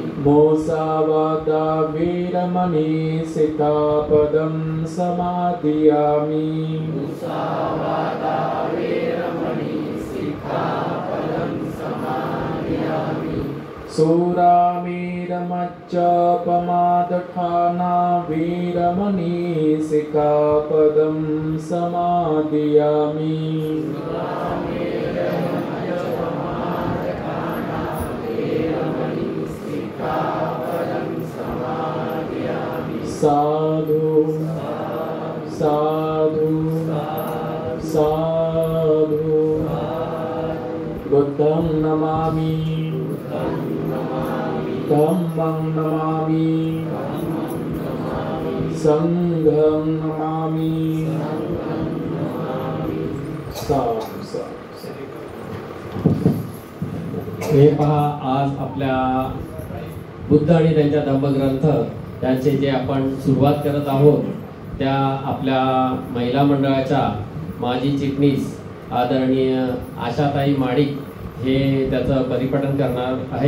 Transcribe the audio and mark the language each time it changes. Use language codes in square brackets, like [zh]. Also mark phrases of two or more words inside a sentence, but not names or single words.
[pi] मोसावादा वीरमणि सिक्खापदं समादियामि। मुसावादा वीरमणि सिक्खापदं समादियामि। सूरामेरमज्जपमादठाना वीरमणि सिक्खापदं समादियामि। साधु साधु साधु। बुद्धं नमामि। धम्मं नमामि। संघं नमामि। साधु साधु। [mr] हे पहा, आज आपल्या बुद्ध आणि त्यांच्या धम्मग्रंथ त्यांचे जे आपण सुरुवात करत आहोत, त्या आपल्या महिला मंडळाच्या माजी चिटणीस आदरणीय आशाताई माडिक हे त्याचं परिपठन करणार आहे.